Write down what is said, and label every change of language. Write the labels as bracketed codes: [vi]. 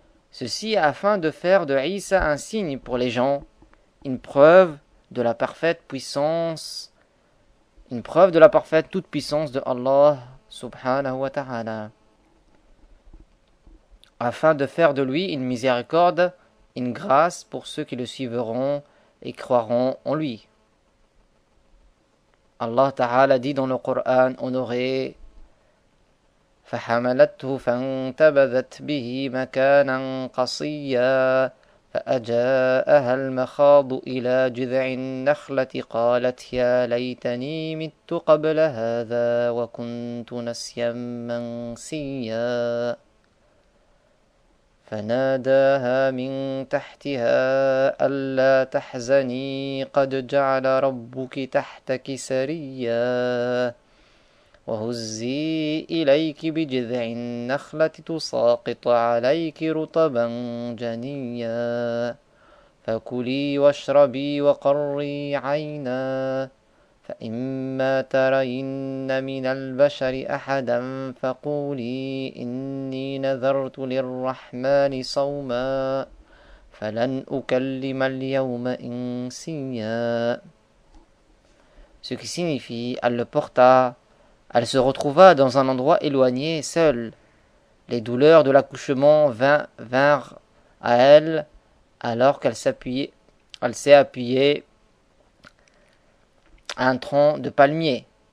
[fr] Ceci afin de faire de Isa un signe pour les gens, une preuve de la parfaite puissance, une preuve de la parfaite toute puissance de Allah Subhanahu wa Ta'ala. Afin de faire de lui une miséricorde, une grâce pour ceux qui le suivront et croiront en lui. Allah Ta'ala dit dans le Coran honoré [ar] فحملته فانتبذت به مكانا قصيا فأجاءها المخاض إلى جذع النخلة قالت يا ليتني مت قبل هذا وكنت نسيا منسيا فناداها من تحتها ألا تحزني قد جعل ربك تحتك سريا وهزي إليك بجذع النخلة تساقط عليك رطبا جنيا فكلي واشربي وقري عينا فإما ترين من البشر أحدا فقولي إني نذرت للرحمن صوما فلن أكلم اليوم إنسيا. [fr] Ce qui signifie, elle le porta, elle se retrouva dans un endroit éloigné, seule. Les douleurs de l'accouchement vinrent à elle alors qu'elle s'est appuyée à un tronc de palmier.